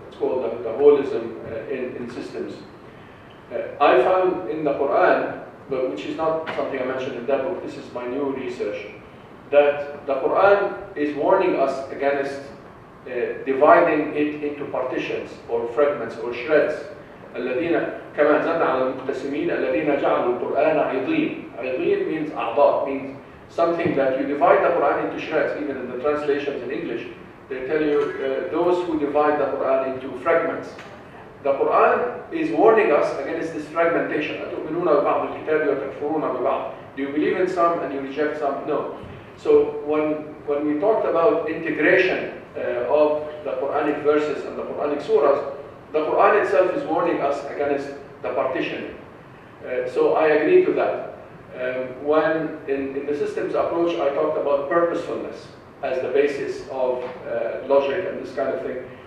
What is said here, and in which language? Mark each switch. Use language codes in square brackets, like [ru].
[en] It's called the holism in systems. I found in the Quran, but which is not something I mentioned in that book, this is my new research, that the Quran is warning us against dividing it into partitions or fragments or shreds. [ar] الذين كما أنزلنا على المقتسمين الذين جعلوا القرآن عضين. [en] عضين means أعضاء, means something that you divide the Quran into shreds. Even in the translations in English, they tell you those who divide the Quran into fragments. The Quran is warning us against this fragmentation. [ar] أتؤمنون ببعض الكتاب وتكفرون ببعض. [en] Do you believe in some and you reject some? No. So when we talked about integration of the Quranic verses and the Quranic surahs, the Quran itself is warning us against the partitioning. So I agree to that. When in the systems approach, I talked about purposefulness as the basis of logic and this kind of thing.